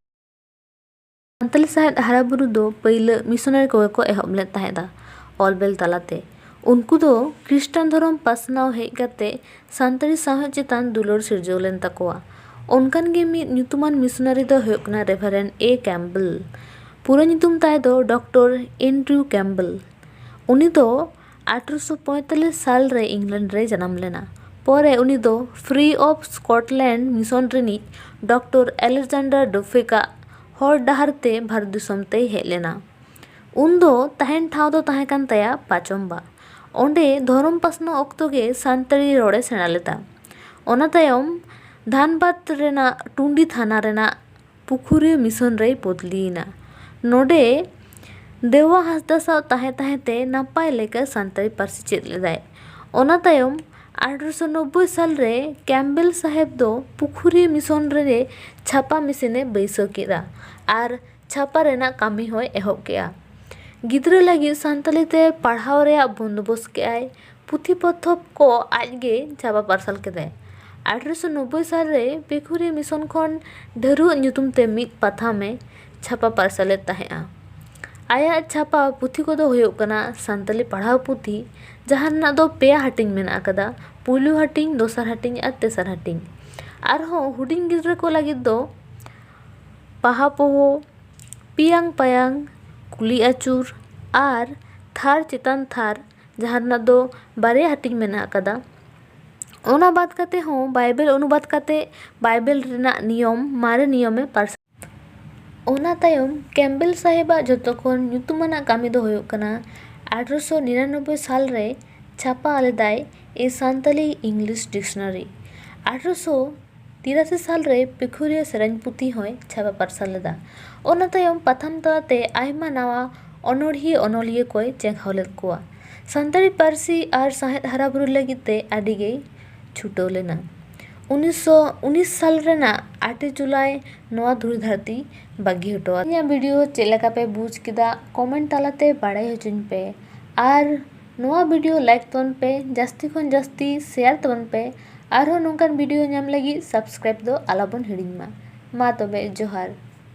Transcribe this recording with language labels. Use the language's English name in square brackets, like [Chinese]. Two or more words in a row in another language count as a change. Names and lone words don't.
[Santali] सानताली साहेब हारा बुरु दो पहले मिशनरी को एहब लेन ताहेदा ऑलबेल तालाते। उनको दो क्रिश्चियन धर्म पासनाव हेज काते सानताली साहेब चेतान दुलर सिरजो लेन तकोआ। उनकान गे मिद ᱧᱩᱛᱩᱢᱟᱱ मिशनरी दो हुयुग कना रेवरेंड ए कैम्बल। पूरा ᱧᱩᱛᱩᱢ ताय दो डॉक्टर एंड्रयू कैम्बल। उनी दो 1845 साल रे इंग्लैंड रे जन्म लेना। परे उनी दो फ्री ऑफ स्कॉटलैंड मिशन रिनिज डॉक्टर अलेक्जेंडर डुफेका हर डहारते भारत दिसम ते हेज लेना। उन दो तहन ठाव दो तहे कान ताया पाचम्बा। ओंडे धर्म पासना ऑक्तो गे सानताली रोड़े सेना लेता। ओना तायम धानबाद रेना टुंडी थाना रेना पुखुरी मिशन रे बदलीना। नोडे देवा हासदा साव ताहे नापाय लेका सानताली पारसी चेद लेदाय। ओना तायम 1890 साल रे कैम्बेल साहेब दो पुखुरी मिशन रे छापा मिशने बैसो केदा आर छापा रेना कामी होय एहब केआ। गिद्रा लगी सानताली ते पढ़ाव रे बंदोबस्त केआय। पुथी पथब को आजगे छापा पार्सल केदाय। 1890 साल रे पुखुरी मिशन खन ढेरू ᱧᱩᱛᱩᱢ ते मिद पाथा में छापा पार्सले ताहेआ। आया छापा पुथी को दो हुयुग कना सानताली पढ़ाव पुथी जहाना दो पेया हटिंग मेना कदा। पुलु हटिंग दोसर हटिंग और तेसर हटिंग आरहों हुडिंग गिद्रा को लगी दो पहा पोहो पियांग पायांग कुली आचुर आर थार चितान थार जहाना दो बारे हटिंग मेना कदा। ओना बात काते हों बाइबल अनुवाद काते बाइबल रेना नियम मारे नियमे पार्सल। ओना तायम कैम्बेल साहेबा जतोखन ᱧᱩᱛᱩᱢᱟᱱᱟ कामी दो हुयुग कना 1899 साल रे छापा आलेदाय ए सानताली इंग्लिश डिक्शनरी। 1883 साल रे पुखुरी सेरेन पुथी होय छापा पार्सल लेदा। ओना तायम पाथाम ताते आयमा नावा अनोढ़िये अनोलिये कोय चेंघाव लेद कोआ। सानताली पारसी आर साहेद हाराबुरु लगिते आडिगे छुटो लेना। 1919 साल रेना 8 जुलाई नवा धुरी धरती बागी हटोआ। इया वीडियो चेलेका पे बुझ किदा कमेंट तालाते बाड़ाय होचुन पे आर नवा वीडियो लाइक तबन पे जास्ती खन जास्ती शेयर तबन पे आरो नोंकान वीडियो नाम लगी सब्सक्राइब दो आलाबन हिड़िंग मा तबे जोहार।